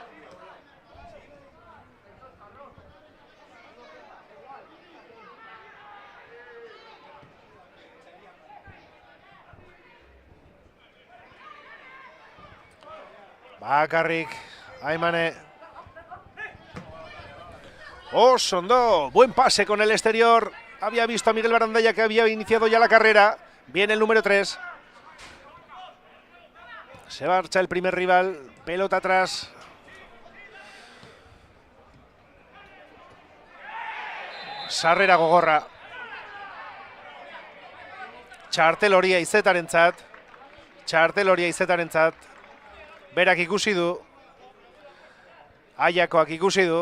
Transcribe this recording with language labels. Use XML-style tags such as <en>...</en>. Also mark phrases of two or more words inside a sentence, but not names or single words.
<eu>Bakarrik, Aimane. Osondo,</eu> <es>buen pase con el exterior. Había visto a Miguel Barandaia que había iniciado ya la carrera. Viene el número 3. Se marcha el primer rival, pelota atrás.</es> <eu>Sarrera gogorra. Txartel horia izetarentzat. Berak ikusi du. Aiakoak ikusi du.</eu>